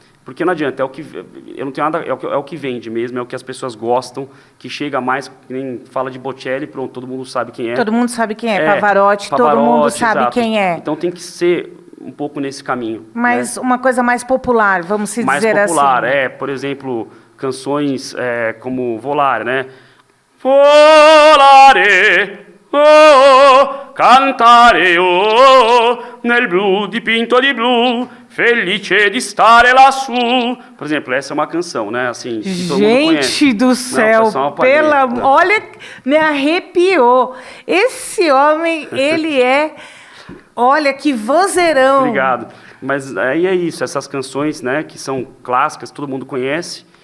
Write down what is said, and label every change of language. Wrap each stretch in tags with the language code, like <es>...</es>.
<pt>Porque não adianta, eu não tenho nada, é o que vende mesmo, é o que as pessoas gostam, que chega mais, nem fala de Bocelli, pronto, todo mundo sabe quem é. Todo mundo sabe quem é, Pavarotti, todo mundo sabe exato. Quem é. Então tem que ser um pouco nesse caminho. Mas, né? Uma coisa mais popular, vamos dizer assim. Mais popular, por exemplo, canções como Volare, né?</pt> <it>Volare, oh, cantare, oh, nel blu dipinto di blu, felice di stare lassù.</it> <pt>Por exemplo, essa é uma canção, né? Assim, que todo mundo conhece. Gente do céu, olha, me arrepiou. Esse homem, ele olha que vozeirão. Obrigado. Mas aí é isso, essas canções, né, que são clássicas, todo mundo conhece.</pt>